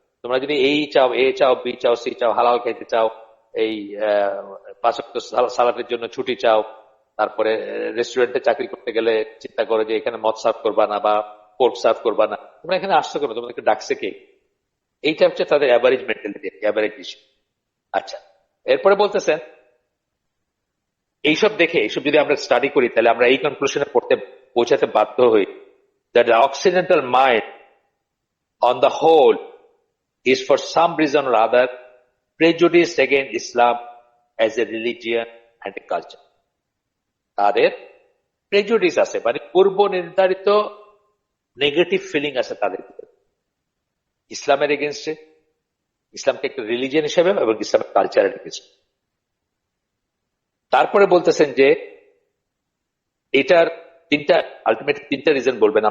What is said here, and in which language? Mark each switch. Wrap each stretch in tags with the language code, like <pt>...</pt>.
<bn>তোমরা যদি এই চাও, এ চাও, বি চাও, সি চাও, হালাল খাইতে চাও, এই 5 ওয়াক্ত সালাতের জন্য ছুটি চাও, তারপরে রেস্টুরেন্টে চাকরি করতে গেলে চিন্তা করো যে এখানে মদ সার্ভ করবা না বা পোর্ক সার্ভ করবা না, তোমরা এখানে আসছো কেন? তোমাদেরকে ডাকছে কে? এইটা হচ্ছে তাদের অ্যাভারেজ মেন্টালিটি, অ্যাভারেজ ইস্যু। আচ্ছা, এরপরে বলতেছেন এইসব দেখে, এইসব যদি আমরা স্টাডি করি, তাহলে আমরা এই কনক্লুশনে পৌঁছাতে বাধ্য হই</bn> <en>that the occidental mind on the whole is for some reason or other prejudiced against Islam as a religion and a culture.</en> <bn>তাদের প্রেজুডিস আছে, মানে পূর্ব নির্ধারিত নেগেটিভ ফিলিং আছে তাদের ভিতরে ইসলামের এগেনস্টে, ইসলামকে একটা রিলিজিয়ন হিসেবে এবং ইসলামের কালচারের এগেনস্টে। তারপরে বলতেছেন যে এটার আলটিমেটলি তিনটা রিজন বলবেন।</bn>